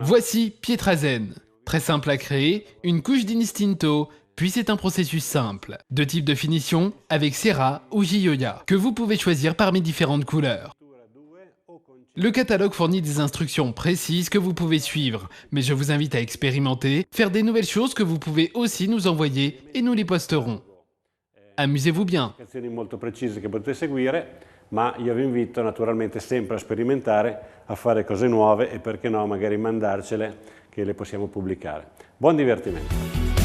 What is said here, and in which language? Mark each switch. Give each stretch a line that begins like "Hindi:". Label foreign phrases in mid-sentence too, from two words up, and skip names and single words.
French: Voici Pietra Zen. Très simple à créer, une couche d'Instinto, puis c'est un processus simple. 2 types de finition, avec Serra ou Gioia, que vous pouvez choisir parmi différentes couleurs. Le catalogue fournit des instructions précises que vous pouvez suivre, mais je vous invite à expérimenter, faire des nouvelles choses que vous pouvez aussi nous envoyer et nous les posterons. Amusez-vous bien.
Italian: Indicazioni molto precise che potete seguire, ma io vi invito naturalmente sempre a sperimentare, a fare cose nuove e perché no magari mandarcele che le possiamo pubblicare. Buon divertimento!